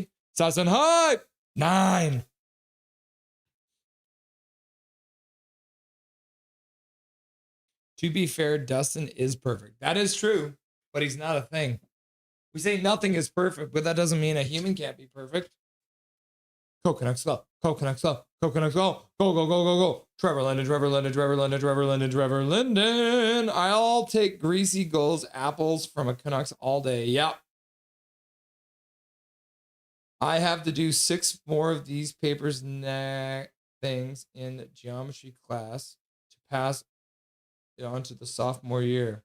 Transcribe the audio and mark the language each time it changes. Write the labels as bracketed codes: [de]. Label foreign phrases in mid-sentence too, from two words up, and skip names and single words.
[en] Sauce and hype. 9. To be fair, Dustin is perfect. That is true, but he's not a thing. We say nothing is perfect, but that doesn't mean a human can't be perfect. Coconuts go. Coconuts go. Coconuts go. Go, go, go, go, go. Trevor Linden, Trevor Linden, Trevor Linden, Trevor Linden, Trevor Linden. I'll take greasy goals, apples from a Canucks all day. Yep. I have to do 6 more of these papers things in geometry class to pass it on to the sophomore year.